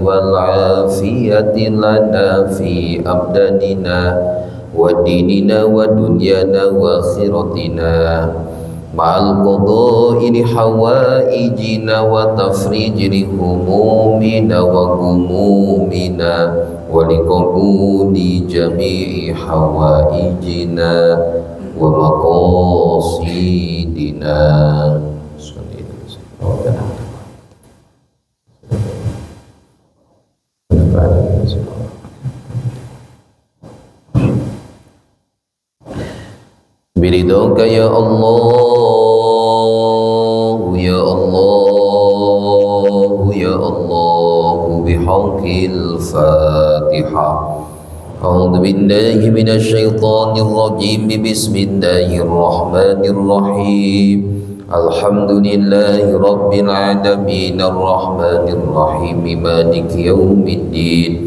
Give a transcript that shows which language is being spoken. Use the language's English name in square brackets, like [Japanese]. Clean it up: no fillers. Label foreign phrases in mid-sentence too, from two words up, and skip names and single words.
[Arabic] والعافية لنا في أبداننا وديننا ودنيانا وآخرتنا مع قضاء حوائجنا وتفريج همومنا وغمومنا ولقبول جميع حوائجنا ومقاصدنا. برضاك يا الله يا الله يا الله بحق الفاتحة. أعوذ بالله من الشيطان الرجيم. بسم الله الرحمن الرحيم الحمد لله رب العالمين الرحمن الرحيم مالك يوم الدين.